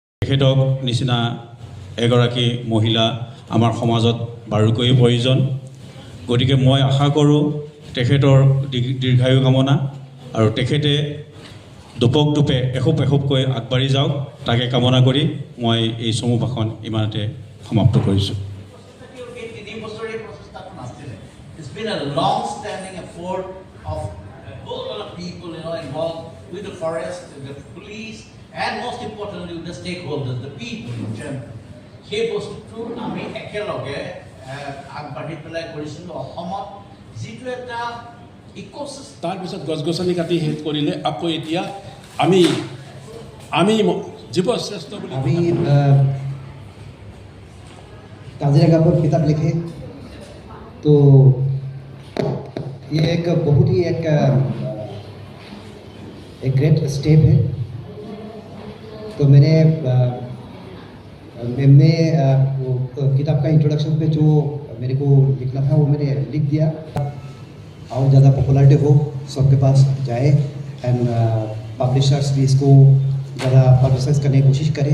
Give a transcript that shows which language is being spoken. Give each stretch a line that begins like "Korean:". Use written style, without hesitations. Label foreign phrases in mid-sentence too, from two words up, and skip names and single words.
Assamese: তেখেতক নিচিনা এগৰাকী মহিলা আমাৰ সমাজত বাৰুকৈয়ে প্ৰয়োজন। গতিকে মই আশা কৰোঁ তেখেতৰ দীৰ্ঘায়ু কামনা আৰু তেখেতে দুপক দুপে এখোপ এখোপকৈ আগবাঢ়ি যাওক তাকে কামনা কৰি মই এই চমু ভাষণ ইমানতে সমাপ্ত কৰিছোঁ।
English: It's been a long-standing effort of a whole lot of people, involved with the forest, the police, and most importantly with the stakeholders, the people in general.
Assamese: সেই বস্তুটো আমি একেলগে আগবাঢ়ি পেলাই কৰিছিলোঁ অসমত যিটো এটা ইক'চিষ্টেম। তাৰপিছত গছ গছনি কাটি শেষ কৰিলে আকৌ এতিয়া আমি জীৱ শ্ৰেষ্ঠ বুলি
Hindi: अभी काजीरंगा पर किताब लिखे तो ये एक बहुत ही एक
English: great step
Hindi: है। तो मैंने वो किताब का इंट्रोडक्शन पे जो मेरे को लिखना था वो मैंने लिख दिया और ज़्यादा पॉपुलरिटी हो सबके पास जाए
English: and publishers
Hindi: भी इसको ज़्यादा पब्लिसाइज करने की कोशिश करें।